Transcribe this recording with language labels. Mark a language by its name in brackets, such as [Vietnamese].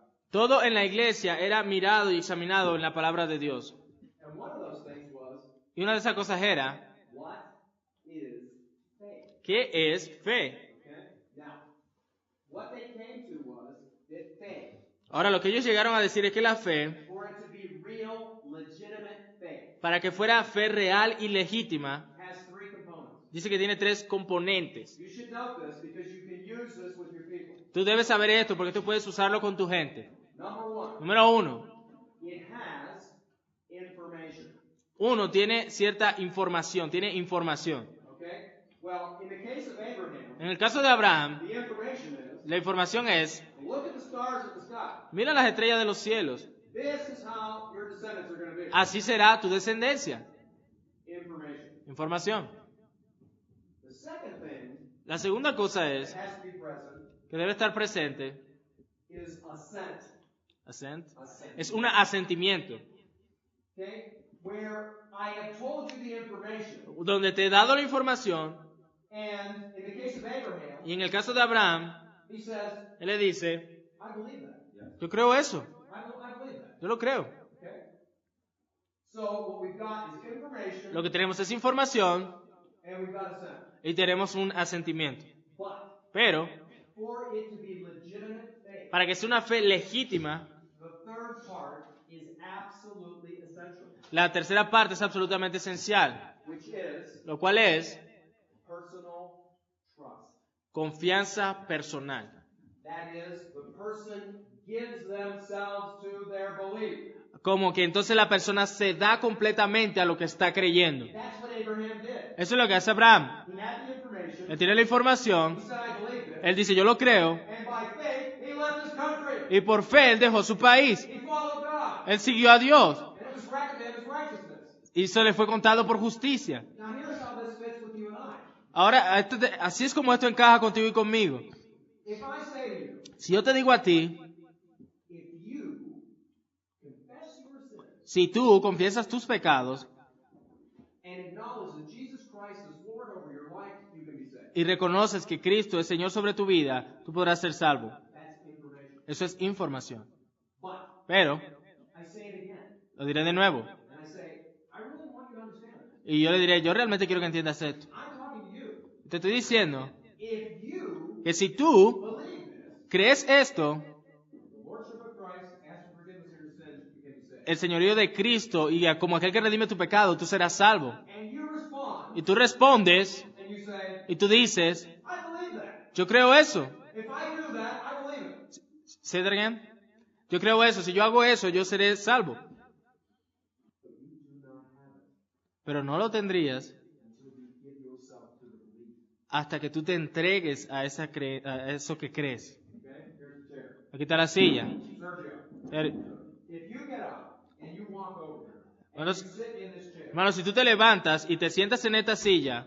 [Spanish] Todo en la iglesia era mirado y examinado en la palabra de Dios. [English] And one of those things was, [Spanish] Y una de esas cosas era, [English] what is faith? [Spanish] ¿qué es fe? [English] Okay? Now, what they came to was that faith, [Spanish] Ahora, lo que ellos llegaron a decir es que la fe, [English] for it to be real, legitimate faith, [Spanish] para que fuera fe real y legítima, [English] has three components. [Spanish] dice que tiene 3 componentes. [English] You should note this because you can use this with your people. [Spanish] Tú debes saber esto porque tú puedes usarlo con tu gente. [English] Number one, [Spanish] Número 1. [English] it has information. [Spanish] Uno tiene cierta información, tiene información. [English] Okay? Well, in the case of Abraham, [Spanish] En el caso de Abraham, [English] the information is, [Spanish] la información es, [English] look at the stars in the sky. [Spanish] mira las estrellas de los cielos, [English] This is how your descendants are going to be. [Spanish] así será tu descendencia. [English] Information. [Spanish] Información. [English] The second thing [Spanish] La segunda cosa [English] that [Spanish] es, [English] has to be present [Spanish] que debe estar presente, [English] is assent. assent, Assent. [Spanish] es un asentimiento, [English] Okay? Where I have told you the information, [Spanish] donde te he dado la información, [English] and in the case of Abraham, [Spanish] y en el caso de Abraham, [English] he says, [Spanish] él le dice, [English] I believe that. [Spanish] yo creo eso, [English] I believe that. [Spanish] yo lo creo. [English] Okay? So what we've got is information, [Spanish] Lo que tenemos es información [English] and we've got assent. [Spanish] y tenemos un asentimiento. [English] But [Spanish] Pero, [English] for it to be legitimate faith, [Spanish] para que sea una fe legítima, [English] the third part is absolutely essential, [Spanish] la tercera parte es absolutamente esencial, [English] which is [Spanish] lo cual es [English] personal trust. [Spanish] confianza personal. [English] That is, the person gives themselves to their belief. [Spanish] Como que entonces la persona se da completamente a lo que está creyendo. [English] That's what Abraham did. [Spanish] Eso es lo que hace Abraham. [English] He had the information. [Spanish] Él tiene la información, [English] He said, I believe it. [Spanish] él dice, yo lo creo, [English] And by faith, he left his country. [Spanish] y por fe él dejó su país. [English] He followed God. [Spanish] Él siguió a Dios, [English] And it was reckoned to him as righteousness. [Spanish] y eso le fue contado por justicia. [English] Now here's how this fits with you and I. [Spanish] Ahora, así es como esto encaja contigo y conmigo. [English] If I say to you, [Spanish] Si yo te digo a ti, [English] if you confess your sins [Spanish] si tú confiesas tus pecados [English] and acknowledge that Jesus Christ is Lord over your life, you can be saved. [Spanish] y reconoces que Cristo es Señor sobre tu vida, tú podrás ser salvo. [English] That's information. [Spanish] Eso es información. [English] But [Spanish] Pero, [English] I say it again, [Spanish] lo diré de nuevo, [English] and I say, I really want you to understand it. [Spanish] y yo le diré, yo realmente quiero que entiendas esto. [English] I'm talking to you. [Spanish] Te estoy diciendo [English] If you [Spanish] que si tú [English] believe this, [Spanish] crees esto, [English] the Lordship of Christ, ask for forgiveness of your sins, you can be saved. [Spanish] el señorío de Cristo y como aquel que redime tu pecado, tú serás salvo. [English] And you respond, [Spanish] Y tú respondes [English] and you say, [Spanish] y tú dices, [English] I believe that. [Spanish] yo creo eso. [English] If I do that, I believe it. ¿Say that again? [Spanish] Yo creo eso. Si yo hago eso, yo seré salvo. [English] But you do not have it [Spanish] Pero no lo tendrías [English] until you give yourself to the belief. [Spanish] hasta que tú te entregues a eso que crees. [English] Okay? Here's the chair. [Spanish] Aquí está la silla. [English] Sergio, if you get up and you walk over here, and [Spanish] Hermano, [English] you sit in this chair, [Spanish] hermano, si tú te levantas y te sientas en esta silla,